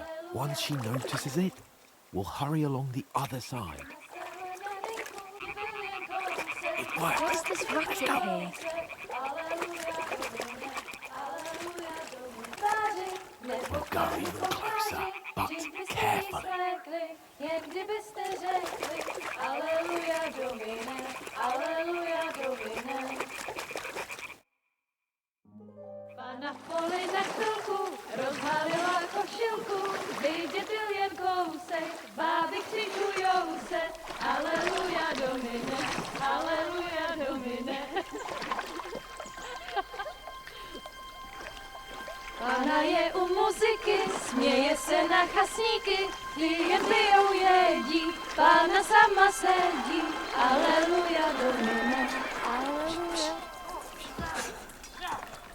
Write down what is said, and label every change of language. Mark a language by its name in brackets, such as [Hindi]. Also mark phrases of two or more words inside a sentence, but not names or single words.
[English] Once she notices it, we'll hurry along the other side. It works. What's this racket here? We'll go even closer, but carefully. [Czech] Pana v poli za chvilku rozhalila košilku, vidět byl jen kousek, báby křikujou se, [Latin] aleluja domine, aleluja domine. [Czech] Pana je u muziky, směje se na chasníky, jen pijou jedí, Pána sama sedí, [Latin] aleluja domine, [Czech] aleluja.